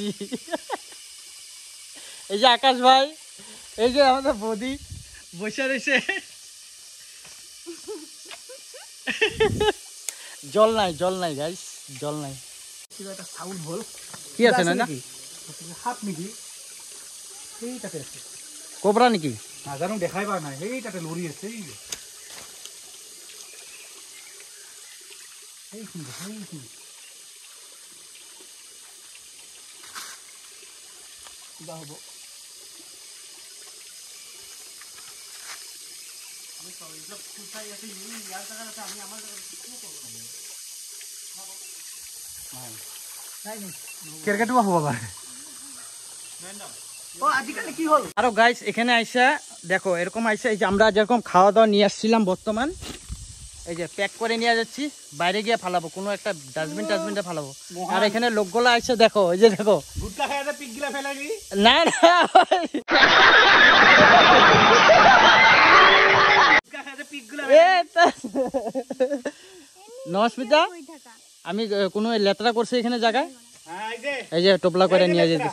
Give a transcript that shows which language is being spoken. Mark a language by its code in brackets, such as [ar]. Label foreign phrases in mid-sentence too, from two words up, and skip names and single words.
[bn] এই যে আকাশ ভাই, এই যে আমাদের বৌদি বসে রয়েছে। জল নাই গাইস, জল নাই। কি আছে না হাত নাকি সেইটাতে আছে, কোবরা নাকি? [as] নাজানো দেখাইবা নাই, সেইটাতে লৰি আছে। কিবা হ'ব। কেৰকেটুৱা হ'ব পাৰে। [bn] আরো গাইস এখানে আইসা দেখো, এরকম আইসা, এই যে আমরা যেরকম খাওয়া দাওয়া নিয়ে আসছিলাম, বর্তমান এই যে প্যাক করে নিয়ে যাচ্ছি, বাইরে গিয়ে ফালাবো, কোনো একটা ডাস্টবিনটা ফালাবো। আর এখানে লোকগুলো আইসা দেখো, এই যে দেখো, না নমস্মিতা, আমি কোনো লেতরা করছি এখানে জায়গায়, এই যে টোপলা করে নিয়ে যেতে।